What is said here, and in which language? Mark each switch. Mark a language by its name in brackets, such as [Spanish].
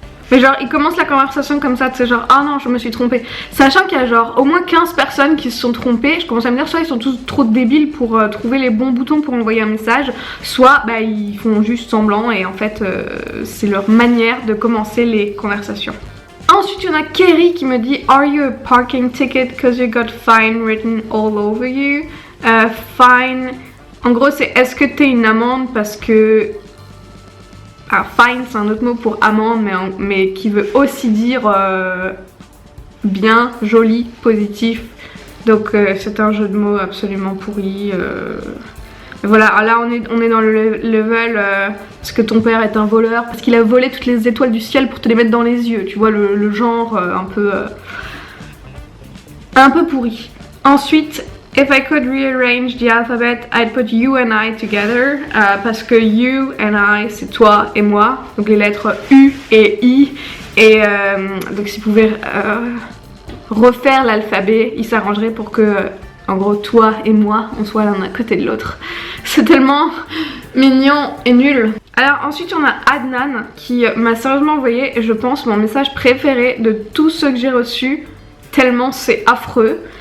[French] Mais genre ils commencent la conversation comme ça, tu sais, genre ah non je me suis trompée. Sachant qu'il y a genre au moins 15 personnes qui se sont trompées, je commence à me dire soit ils sont tous trop débiles pour trouver les bons boutons pour envoyer un message, soit ils font juste semblant et en fait c'est leur manière de commencer les conversations. Ensuite il y en a Kerry qui me dit [English] are you a parking ticket cause you got fine written all over you? [French] Fine, en gros c'est est-ce que t'es une amende parce que... Alors fine c'est un autre mot pour amende mais qui veut aussi dire bien, joli, positif. Donc c'est un jeu de mots absolument pourri. Voilà, là on est dans le level parce que ton père est un voleur, parce qu'il a volé toutes les étoiles du ciel pour te les mettre dans les yeux. Tu vois le genre un peu pourri. Ensuite, [English] if I could rearrange the alphabet, I'd put you and I together. [French] Parce que [English] you and I, [French] c'est toi et moi. Donc les lettres U et I. Et donc s'il pouvait refaire l'alphabet, il s'arrangerait pour que, en gros, toi et moi, on soit l'un à côté de l'autre. C'est tellement mignon et nul. Alors ensuite on a Adnan qui m'a sérieusement envoyé, je pense, mon message préféré de tous ceux que j'ai reçus, tellement c'est affreux.